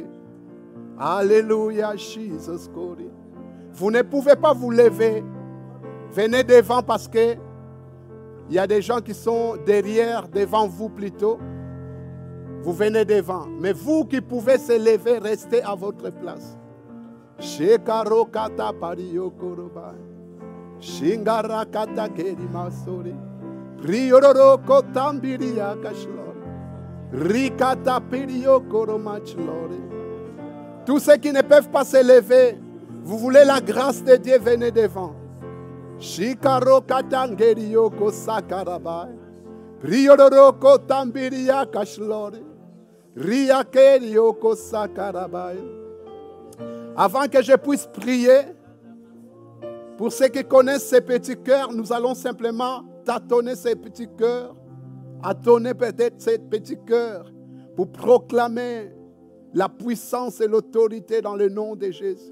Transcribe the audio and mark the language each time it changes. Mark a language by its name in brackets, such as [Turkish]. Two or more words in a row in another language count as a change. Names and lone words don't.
[French] Alléluia, Jesus. Vous ne pouvez pas vous lever. Venez devant parce que il y a des gens qui sont derrière, devant vous plutôt. Vous venez devant. Mais vous qui pouvez se lever, restez à votre place. Shekaro kata pariyo koroba. Shingara kata kerima sori. Priororo kotambiria kashlore. Rikata piriyo koromachlore. Tous ceux qui ne peuvent pas se lever, vous voulez la grâce de Dieu, venez devant. Shikaro katangerio ko sakarabai. Priororo kotambiria kashlore. Riakerio ko sakarabai. Avant que je puisse prier, pour ceux qui connaissent ces petits cœurs, nous allons simplement tâtonner ces petits cœurs, tâtonner peut-être ces petits cœurs pour proclamer la puissance et l'autorité dans le nom de Jésus.